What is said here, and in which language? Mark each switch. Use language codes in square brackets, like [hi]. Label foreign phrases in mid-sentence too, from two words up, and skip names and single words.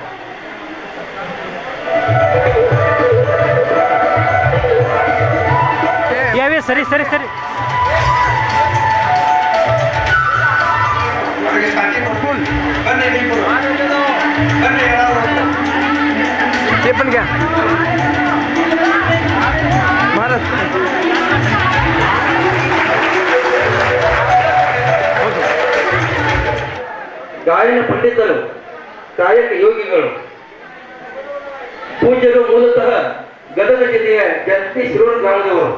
[mr] यावे सरी सरी सरी. ते पण घ्या महाराज. [kn] ಗಾಯನ ಪಂಡಿತರು, ಕಾಯಕ ಯೋಗಿಗಳು, ಪೂಜ್ಯರು ಮೂಲತಃ ಗದಗ ಜಿಲ್ಲೆಯ ಜಂತಿ ಶಿರೂರು ಗ್ರಾಮದವರು.